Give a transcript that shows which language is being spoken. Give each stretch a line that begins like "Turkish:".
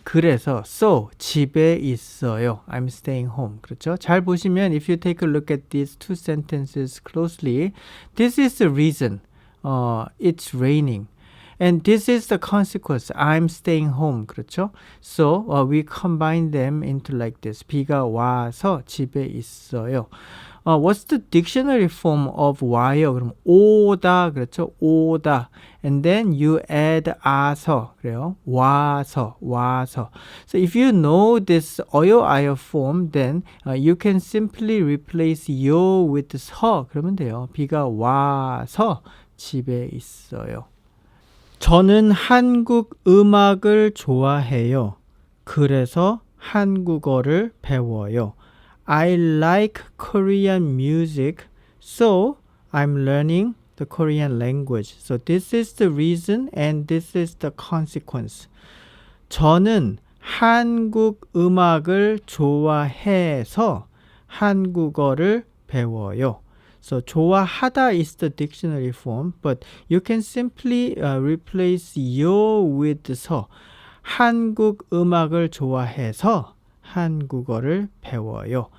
Korean: 그래서 so 집에 있어요.
English: I'm staying home.
Korean: 그렇죠? 잘 보시면
English: if you take a look at these two sentences closely, this is the reason. It's raining. And this is the consequence. I'm staying home.
Korean: 그렇죠?
English: So we combine them into like this.
Korean: 비가 와서 집에 있어요.
English: What's the dictionary form of 와요?
Korean: 그럼 오다. 그렇죠? 오다.
English: And then you add 아서.
Korean: 그래요? 와서.
English: So if you know this 어요 아요 form, then you can simply replace 요 with 서.
Korean: 그러면 돼요. 비가 와서 집에 있어요. 저는 한국 음악을 좋아해요. 그래서 한국어를 배워요.
English: I like Korean music, so I'm learning the Korean language. So this is the reason and this is the consequence.
Korean: 저는 한국 음악을 좋아해서 한국어를 배워요.
English: So 좋아하다 is the dictionary form, but you can simply replace 요 with 서.
Korean: 한국 음악을 좋아해서 한국어를 배워요.